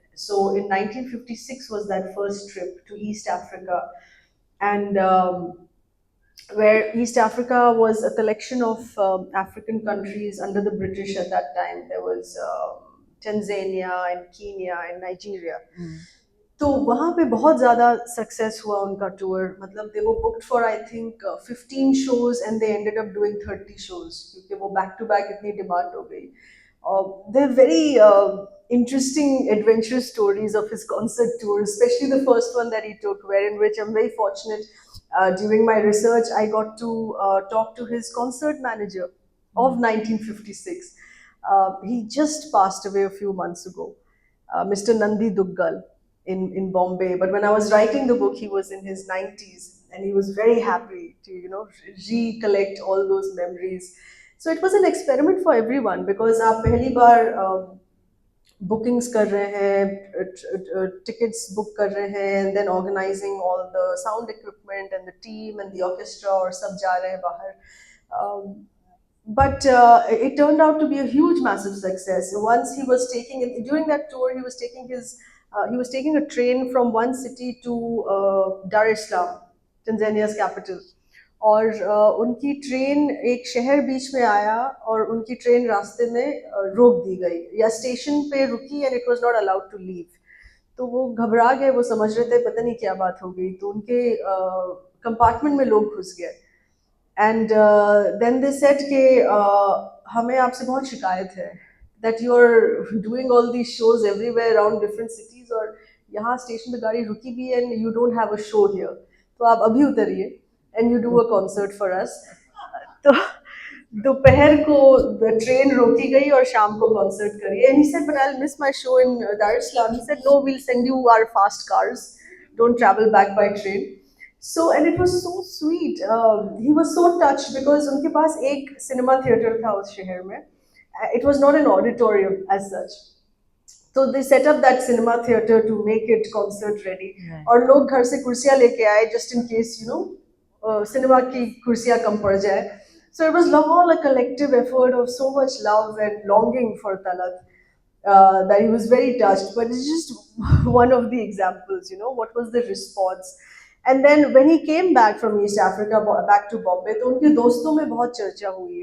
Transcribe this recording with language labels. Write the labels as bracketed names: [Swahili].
[English] So in 1956 was that first trip to East Africa, and where East Africa was a collection of African countries under the British at that time. There was Tanzania and Kenya and Nigeria. [Hindi] तो वहाँ पे बहुत ज़्यादा [English] success हुआ उनका tour, मतलब दे वो booked for I think 15 shows and they ended up doing 30 shows [Hindi] क्योंकि वो [English] Back to back इतनी demand हो गई. They're very interesting adventurous stories of his concert tour, especially the first one that he took, wherein which I'm very fortunate. During my research, I got to talk to his concert manager of 1956. He just passed away a few months ago, Mr. Nandi Duggal in Bombay. But when I was writing the book, he was in his 90s and he was very happy to, recollect all those memories. So it was an experiment for everyone because [Hindi] आप पहली बार bookings कर रहे हैं, tickets book कर रहे हैं, [English] and then organizing all the sound equipment and the team and the orchestra [Hindi] और सब जा रहे हैं बाहर. [English] Um, but it turned out to be a huge, massive success. Once he was taking during that tour, he was taking a train from one city to Dar es Salaam, Tanzania's capital. [Hindi] और उनकी train एक शहर बीच में आया और उनकी train रास्ते में रोक दी गई या स्टेशन पे रुकी [English] And it was not allowed to leave. [Hindi] तो वो घबरा गए, वो समझ रहे थे पता नहीं क्या बात हो गई, तो उनके कंपार्टमेंट में लोग घुस गए. [English] and then they said [Hindi] कि हमें आपसे बहुत शिकायत है [English] that you are doing all these shows everywhere around different cities [Hindi] और यहाँ स्टेशन पे गाड़ी रुकी भी है [English] and you don't have a show here, [Hindi] तो आप अभी उतरिए [English] And you do a concert for us. [Hindi] तो दोपहर को ट्रेन रोकी गई और शाम को कॉन्सर्ट करिए. [English] And he said but I will miss my show in Dar es Salaam. He said no, we'll send you our fast cars, don't travel back by train. So and it was so sweet. He was so touched because [Hindi] उनके पास एक cinema theatre था उस शहर में. [English] It was not an auditorium as such. तो they set up that cinema theatre to make it concert ready. [Hindi] और लोग घर से कुर्सियां लेके आए [English] just in case [Hindi] सिनेमा की कुर्सियां कम पड़ जाए. [English] So it was all a collective effort of so much love and longing for Talat, that he was very touched. But it's just one of the examples, what was the response. And then when he came back from East Africa, back to Bombay, [Hindi] तो उनके दोस्तों में बहुत चर्चा हुई.